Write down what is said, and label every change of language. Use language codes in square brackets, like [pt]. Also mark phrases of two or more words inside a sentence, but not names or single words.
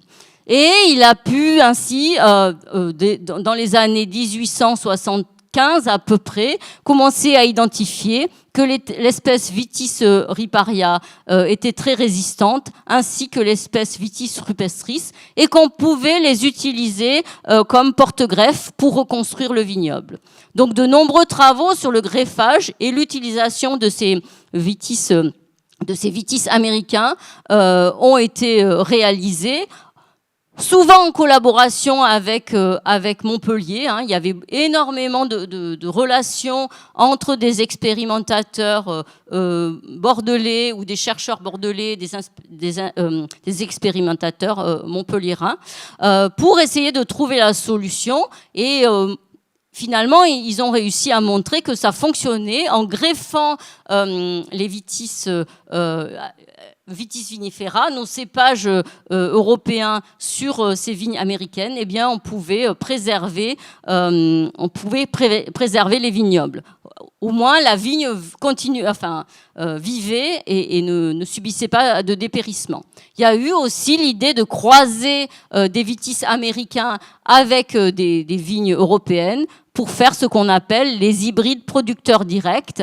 [fr] Et il a pu ainsi, dans les années 1875 à peu près, commencer à identifier que l'espèce Vitis riparia était très résistante, ainsi que l'espèce Vitis rupestris, et qu'on pouvait les utiliser comme porte-greffe pour reconstruire le vignoble. Donc de nombreux travaux sur le greffage et l'utilisation de ces vitis américains ont été réalisés, souvent en collaboration avec Montpellier. Il y avait énormément de relations entre des expérimentateurs bordelais ou des chercheurs bordelais, des expérimentateurs montpelliérains, pour essayer de trouver la solution. Et finalement, ils ont réussi à montrer que ça fonctionnait en greffant les Vitis vinifera, nos cépages européens sur ces vignes américaines. Eh bien, on pouvait préserver les vignobles. Au moins, la vigne vivait et ne subissait pas de dépérissement. Il y a eu aussi l'idée de croiser des vitis américains avec des vignes européennes pour faire ce qu'on appelle les hybrides producteurs directs.